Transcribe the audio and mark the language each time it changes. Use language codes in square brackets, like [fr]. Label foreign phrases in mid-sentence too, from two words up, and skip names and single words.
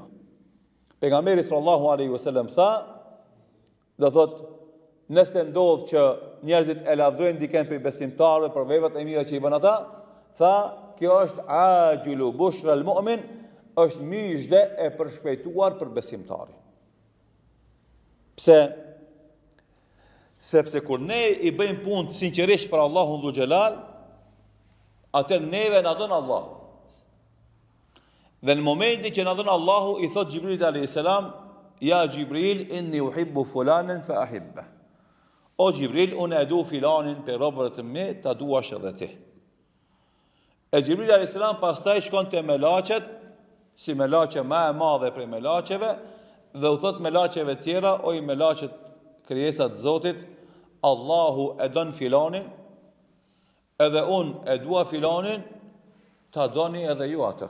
[sq] Pejgamberi [ar] صلى الله عليه وسلم [sq] tha, do thotë, nëse ndodh që njerëzit e lavdrojnë dikën për besimtarëve për veprat e mira që i bën ata, tha, kjo është [ar] عاجل بشرى المؤمن, [sq] është myshde e përshpejtuar për besimtari. Pse? Sepse kur ne i bëjmë punë sinqerisht për Allahun Dhu Xhelal, atë neve na don Allah. Dhe në momentin që na don Allahu, i thot Xhibrilit [ar] عليه السلام, [sq] ja Xhibril, [ar] إني أحب فلانا فأحببه. [sq] O Xhibril, unë e du filanin për robërët me, ta duash edhe ti. E Xhibril [ar] عليه السلام [sq] pastaj shkon te melaqet, si melaqe më e madhe prej melaqeve, dhe u thot melaqeve tjera, o i melaqet krijesat të Zotit, Allahu e don filanin, edhe unë e dua filanin, ta doni edhe ju atë.